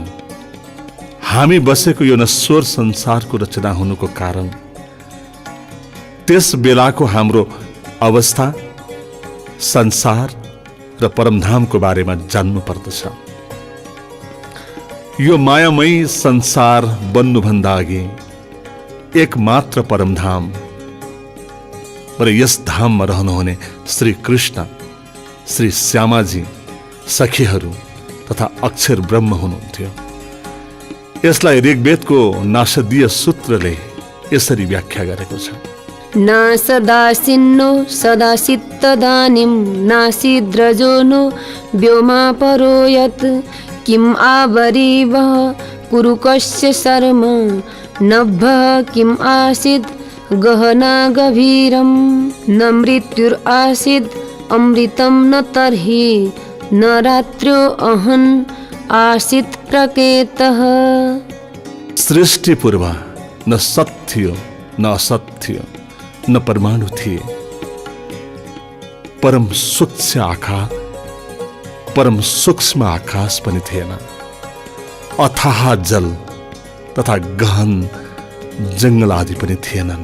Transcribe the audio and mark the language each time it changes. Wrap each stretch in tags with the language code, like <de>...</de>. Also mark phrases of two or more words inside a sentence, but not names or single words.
<ne>हामी बसेको यो नश्वर संसारको रचना हुनुको कारण त्यस बेलाको हाम्रो अवस्था, संसार र परमधामको बारेमा जान्नु पर्दछ। यो मायामयी संसार बन्नुभन्दा अघि एक मात्र परमधाम र यस धाममा रहनुहुने श्री कृष्ण, श्री श्यामाजी, सखीहरू तथा अक्षर ब्रह्म हुनुहुन्थ्यो। यसलाई ऋग्वेदको नासदीय सूत्रले यसरी व्याख्या गरेको छ।</ne> <sa>न सदासिन्नो सदासित्तदानीं नासीद्रजो नो व्योमा परो यत् किम् आवरीवः कुरु कस्य शर्म नभः किम् आसीद् गहना गभीरं न मृत्युरासीद् अमृतं न तर्हि न रात्र्यो अहन् आसीत् प्रकेतः।</sa> <ne>सृष्टि पूर्व न सत्य थियो न असत्य न परमाणु थिए। परम सूक्ष्म आकाश पनि थिएन। अथाह जल तथा गहन जंगल आदि पनि थिएनन्।</ne>